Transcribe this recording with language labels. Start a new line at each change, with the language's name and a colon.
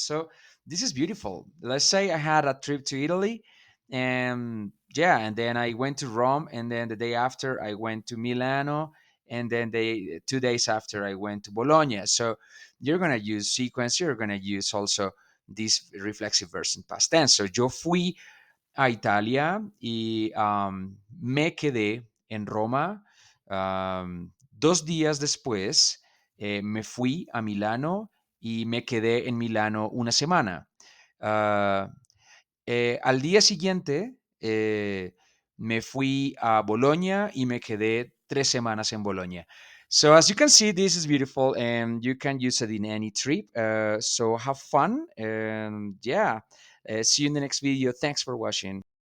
English: So this is beautiful. Let's say I had a trip to Italy, and yeah, and then I went to Rome, and then the day after I went to Milano, and then 2 days after I went to Bologna. So you're gonna use sequence. You're gonna use also this reflexive verse in past tense.
Spanish: So yo fui a Italia y me quedé en Roma. 2 días después me fui a Milano y me quedé en Milano una semana. Ah, al día siguiente me fui a Bologna y me quedé 3 semanas en Bologna.
English: So as you can see, this is beautiful and you can use it in any trip. So have fun and yeah, see you in the next video. Thanks for watching.